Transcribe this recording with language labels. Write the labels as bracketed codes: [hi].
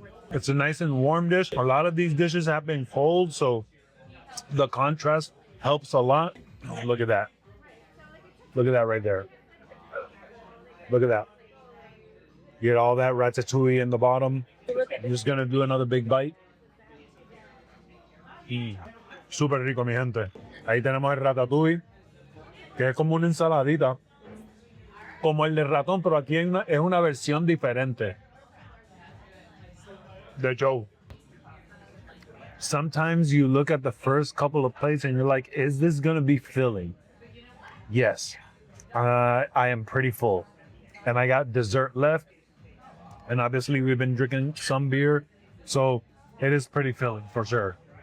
[en] It's a nice and warm dish. A lot of these dishes have been cold, so the contrast helps a lot. Look at that. Look at that right there. Look at that. Get all that ratatouille in the bottom. I'm just gonna do another big bite. [es] Súper rico, mi gente. Ahí tenemos el ratatouille, que es como una ensaladita, como el de ratón, pero aquí es una versión diferente de Joe. [en] Sometimes you look at the first couple of plates and you're like, is this gonna be filling? Yes. I am pretty full. And I got dessert left. And obviously we've been drinking some beer, so it is pretty filling for sure.